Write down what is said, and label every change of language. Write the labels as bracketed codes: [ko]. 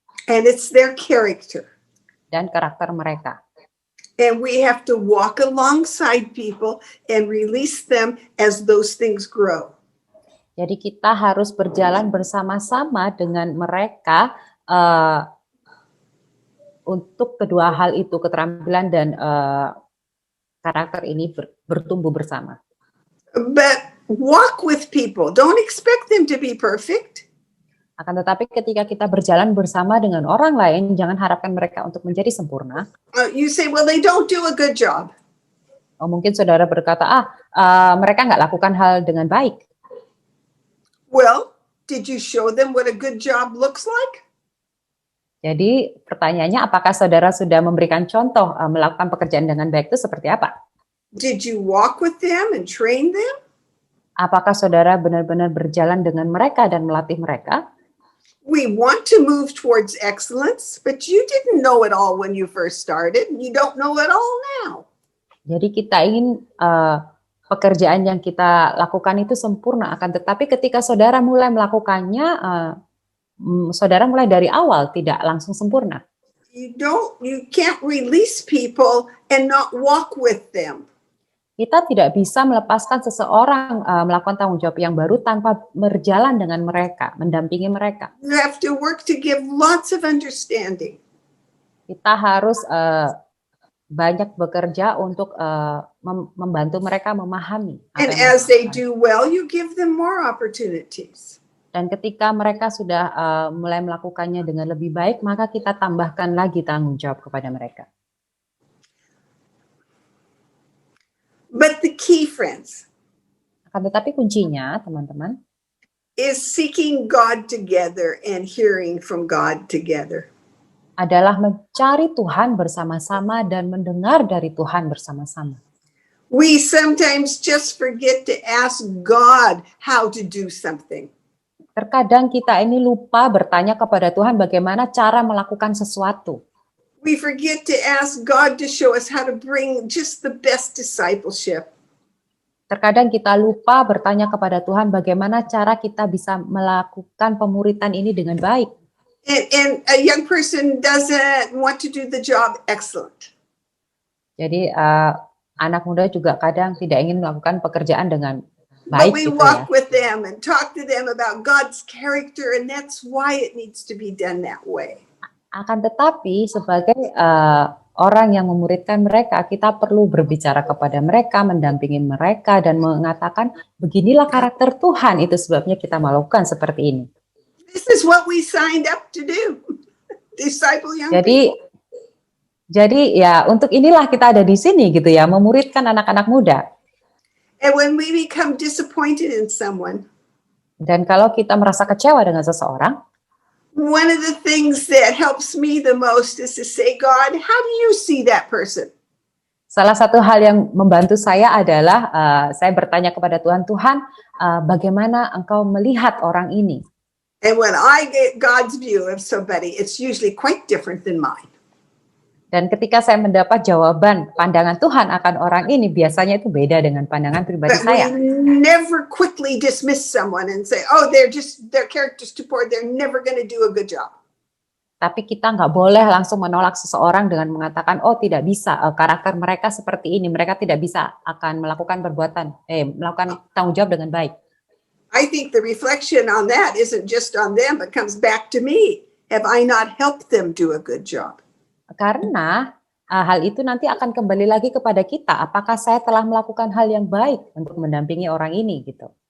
[en] and it's their character. [id] Dan karakter mereka. [en] And we have to walk alongside people and release them as those things grow. [id] Jadi kita harus berjalan bersama-sama dengan mereka untuk kedua hal itu, keterampilan dan karakter ini bertumbuh bersama. [en] But walk with people. Don't expect them to be perfect. [id] Akan tetapi ketika kita berjalan bersama dengan orang lain, jangan harapkan mereka untuk menjadi sempurna. [en] You say, well, they don't do a good job. [id] Mungkin saudara berkata, mereka nggak lakukan hal dengan baik. [en] Well, did you show them what a good job looks like? [id] Jadi pertanyaannya, apakah saudara sudah memberikan contoh melakukan pekerjaan dengan baik itu seperti apa? [en] Did you walk with them and train them? [id] Apakah saudara benar-benar berjalan dengan mereka dan melatih mereka? [en] We want to move towards excellence, but you didn't know it all when you first started. You don't know it all now. Jadi [id] kita ingin pekerjaan yang kita lakukan itu sempurna, akan tetapi ketika saudara mulai melakukannya, saudara mulai dari awal tidak langsung sempurna. [en] You can't release people and not walk with them. [id] Kita tidak bisa melepaskan seseorang melakukan tanggung jawab yang baru tanpa berjalan dengan mereka, mendampingi mereka. [en] You have to work to give lots of understanding. [id] Kita harus banyak bekerja untuk membantu mereka memahami. [en] And as they do well, you give them more opportunities. [id] Dan ketika mereka sudah mulai melakukannya dengan lebih baik, maka kita tambahkan lagi tanggung jawab kepada mereka. [en] But the key, friends, [id] akan tetapi kuncinya, teman-teman, [en] is seeking God together and hearing from God together. [id] Adalah mencari Tuhan bersama-sama dan mendengar dari Tuhan bersama-sama. [en] We sometimes just forget to ask God how to do something. [id] Terkadang kita ini lupa bertanya kepada Tuhan bagaimana cara melakukan sesuatu. [en] We forget to ask God to show us how to bring just the best discipleship. [id] Terkadang kita lupa bertanya kepada Tuhan bagaimana cara kita bisa melakukan pemuritan ini dengan baik. [en] And a young person doesn't want to do the job excellent. [id] Jadi anak muda juga kadang tidak ingin melakukan pekerjaan dengan baik. [en] But we walk with them and talk to them about God's character, and that's why it needs to be done that way. [id] Akan tetapi sebagai orang yang memuridkan mereka, kita perlu berbicara kepada mereka, mendampingi mereka, dan mengatakan beginilah karakter Tuhan. Itu sebabnya kita melakukan seperti ini. [en] This is what we signed up to do. Disciple young people. [id] Jadi ya untuk inilah kita ada di sini gitu ya, memuridkan anak-anak muda. [en] And when we become disappointed in someone, [id] dan kalau kita merasa kecewa dengan seseorang, [en] one of the things that helps me the most is to say, God, how do you see that person? [id] Salah satu hal yang membantu saya adalah saya bertanya kepada Tuhan, bagaimana Engkau melihat orang ini? [en] And when I get God's view of somebody, it's usually quite different than mine. [id] Dan ketika saya mendapat jawaban pandangan Tuhan akan orang ini, biasanya itu beda dengan pandangan pribadi saya. [en] We never quickly dismiss someone and say, oh, their character's too poor, they're never going to do a good job. [id] Tapi kita nggak boleh langsung menolak seseorang dengan mengatakan, oh tidak bisa, karakter mereka seperti ini, mereka tidak bisa akan melakukan melakukan tanggung jawab dengan baik. [en] I think the reflection on that isn't just on them, but comes back to me. Have I not helped them do a good job? [id] Karena hal itu nanti akan kembali lagi kepada kita. Apakah saya telah melakukan hal yang baik untuk mendampingi orang ini gitu?